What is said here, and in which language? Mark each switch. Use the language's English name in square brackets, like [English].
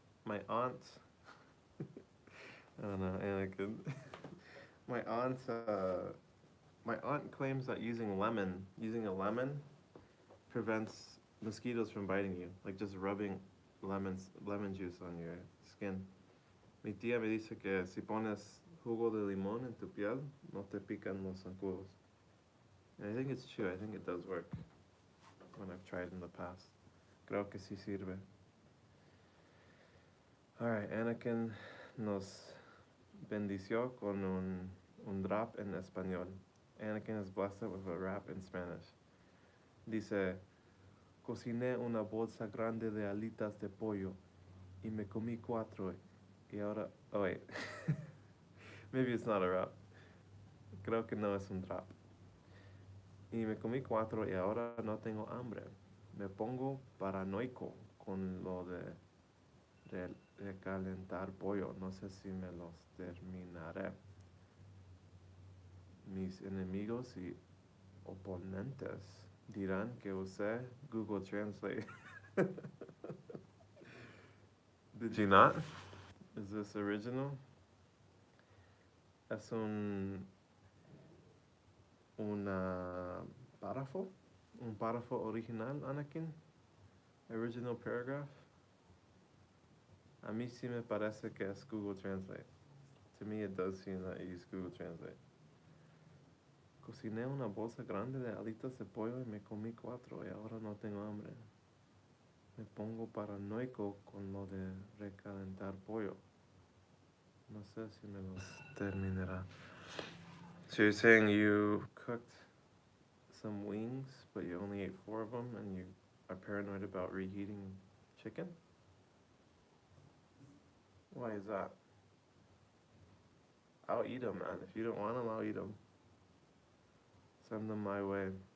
[English] My aunt, I don't know, Anakin. my aunt, uh, my aunt claims that using a lemon prevents mosquitoes from biting you. Like just rubbing lemon juice on your skin. [Spanish] Mi tía me dice que si pones jugo de limón en tu piel, no te pican los zancudos. [English] And I think it's true. I think it does work when I've tried in the past. [Spanish] Creo que sí sirve. Alright, Anakin nos bendició con un rap en español. [English] Anakin is blessed with a rap in Spanish. [Spanish] Dice, cociné una bolsa grande de alitas de pollo y me comí 4 y ahora... [English] Oh wait, maybe it's not a rap. [Spanish] Creo que no es un rap. Y me comí 4 y ahora no tengo hambre. Me pongo paranoico con lo de recalentar pollo. No sé si me los terminaré. Mis enemigos y oponentes dirán que usé Google Translate. [English] Did you not? Is this original? [Spanish] Es un párrafo? Un párrafo original, Anakin? [English] Original paragraph? [Spanish] A mí sí me parece que es Google Translate. [English] To me it does seem that you use Google Translate. [Spanish] Cociné una bolsa grande de alitas de pollo y me comí 4 y ahora no tengo hambre. Me pongo paranoico con lo de recalentar pollo. No sé si me los terminará. [English] So you're saying you cooked some wings, but you only ate 4 of them and you are paranoid about reheating chicken? Why is that? I'll eat them, man. If you don't want them, I'll eat them. Send them my way.